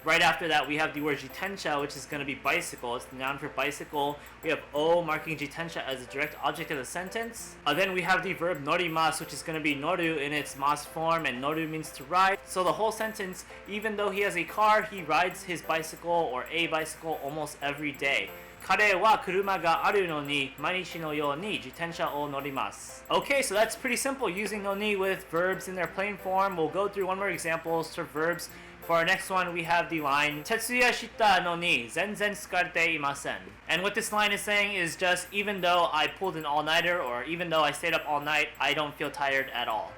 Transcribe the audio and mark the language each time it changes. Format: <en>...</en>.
<en>Right after that, we have the word jitensha, which is going to be bicycle. It's the noun for bicycle. We have o marking jitensha as the direct object of the sentence. Then we have the verb norimasu, which is going to be noru in its mas form, and noru means to ride. So the whole sentence, even though he has a car, he rides his bicycle or a bicycle almost every day.</en> <ja>彼は車があるのに毎日のように自転車を乗ります.</ja> <en>Okay, so that's pretty simple using no ni with verbs in their plain form. We'll go through one more examples for verbs. For our next one, we have the line</en> <ja>徹夜したのに全然疲れていません.</ja> <en>And what this line is saying is just, even though I pulled an all-nighter, or even though I stayed up all night, I don't feel tired at all.</en>